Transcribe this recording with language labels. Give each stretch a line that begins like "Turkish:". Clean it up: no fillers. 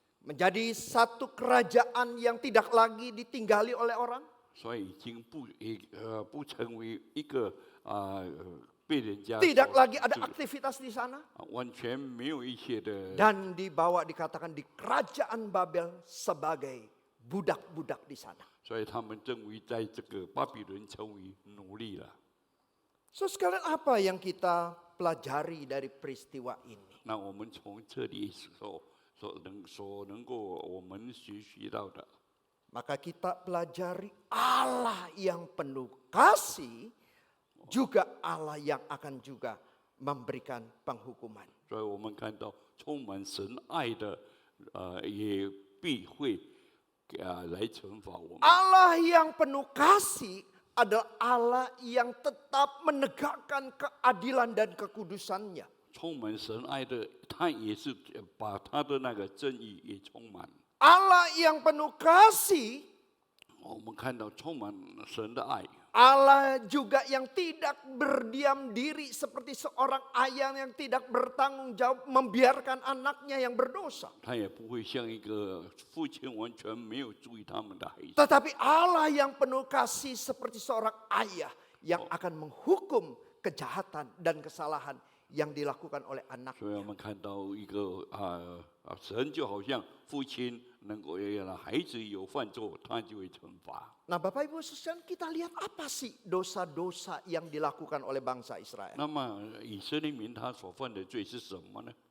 Indonesian: Menjadi satu kerajaan yang tidak lagi ditinggali oleh orang.
Chinese: 所以已经不成为一个被人家
Indonesian: Tidak
Chinese: 所
Indonesian: lagi ada
Chinese: 治
Indonesian: aktivitas di sana.
Chinese: 完全没有一些的，
Indonesian: Dan dibawa dikatakan di kerajaan Babel sebagai budak-budak di sana.
Chinese: 所以他们认为在这个巴比伦成为奴隶了。
Indonesian: So sekalian apa yang kita pelajari dari peristiwa ini?
Chinese: 那我们从这里所能够我们学习到的，
Indonesian: Maka kita pelajari Allah yang penuh kasih, juga Allah yang akan juga memberikan penghukuman.
Chinese: 所以我们看到充满神爱的，也必会来惩罚我们。
Indonesian: Allah yang penuh kasih adalah Allah yang tetap menegakkan keadilan dan kekudusannya.
Chinese: 充满神爱的，他也是把他的那个正义也充满。
Indonesian: Allah yang penuh kasih,
Chinese: 我们看到充满神的爱，
Indonesian: Allah juga yang tidak berdiam diri seperti seorang ayah yang tidak bertanggung jawab membiarkan anaknya yang berdosa.
Chinese: 他也不会像一个父亲完全没有注意他们的孩子。
Indonesian: Tetapi Allah yang penuh kasih seperti seorang ayah yang akan menghukum kejahatan dan kesalahan yang dilakukan oleh
Chinese: 所以
Indonesian: anaknya.
Chinese: 我们看到一个神就好像父亲能够让孩子有犯错，他就会惩罚。
Indonesian: Nah Bapak Ibu sekalian, kita lihat apa sih dosa-dosa yang dilakukan oleh bangsa Israel.
Chinese: 那么以色列民他所犯的罪是什么呢？